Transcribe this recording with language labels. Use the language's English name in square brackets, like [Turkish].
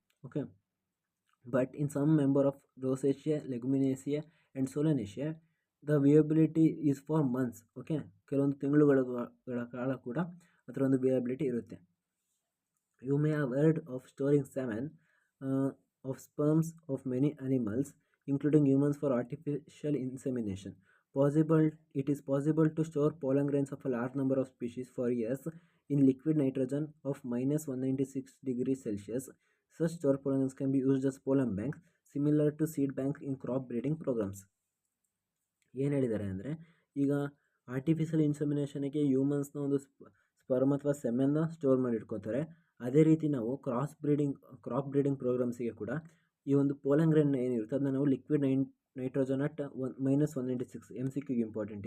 [English] Okay, but in some member of Rosaceae, Leguminaceae and Solanaceae the viability is for months. [Kannada] Okay, ಕೆಲವೊಂದು ತಿಂಗಳುಗಳ ಕಾಲ ಕೂಡ ಅದರ ಒಂದು ವಿಯಬಿಲಿಟಿ ಇರುತ್ತೆ. [English] You may have heard of storing semen of sperms of many animals including humans for artificial insemination. It is possible to store pollen grains of a large number of species for years in liquid nitrogen of -196 degrees Celsius. Such stored pollen grains can be used as pollen banks, similar to seed banks in crop breeding programs. [Kannada] ಏನು ಹೇಳಿದ್ದಾರೆ ಅಂದರೆ, ಈಗ artificial ಇನ್ಸೆಮಿನೇಷನ್ಗೆ ಹ್ಯೂಮನ್ಸ್ನ ಒಂದು sperm ಅಥವಾ ಸೆಮೆನ್ನ store ಮಾಡಿ ಇಟ್ಕೋತಾರೆ. ಅದೇ ರೀತಿ ನಾವು ಕ್ರಾಪ್ ಬ್ರೀಡಿಂಗ್ ಪ್ರೋಗ್ರಾಮ್ಸಿಗೆ ಕೂಡ ಈ ಒಂದು ಪೋಲನ್ ಗ್ರೇನ್ ಏನಿರುತ್ತೆ ಅದನ್ನ ನಾವು liquid nitrogen at -196 MCQ important.